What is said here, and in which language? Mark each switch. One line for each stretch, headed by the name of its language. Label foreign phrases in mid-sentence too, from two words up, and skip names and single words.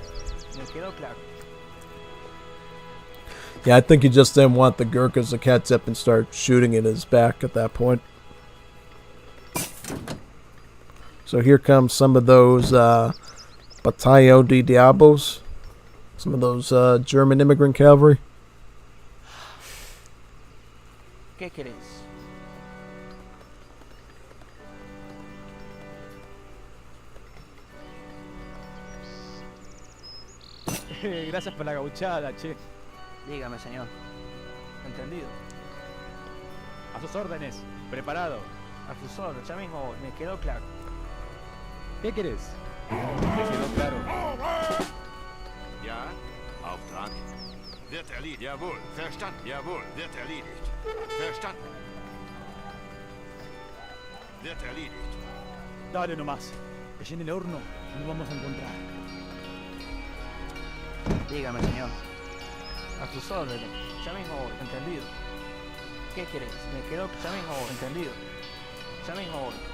English: Yeah, I think he just didn't want the Gurkhas to catch up and start shooting at his back at that point. So here comes some of those Batallo de Diabos, some of those German immigrant cavalry.
Spanish: ¿Qué querés? Gracias por la gauchada, che. Dígame, señor. Entendido. A sus órdenes. Preparado. A sus órdenes, ya mismo voy. Me quedó claro. ¿Qué querés? Me quedó claro.
German: Ja, Auftrag. Wird erledigt. Jawohl, verstanden. Jawohl, wird erledigt. Verstanden. Wird erledigt.
Spanish: Dale nomás. Que llene el horno y nos vamos a encontrar. Dígame, señor. A sus órdenes. Ya mismo voy. Entendido. ¿Qué querés? Me quedó... Ya mismo voy. Entendido. Ya mismo voy.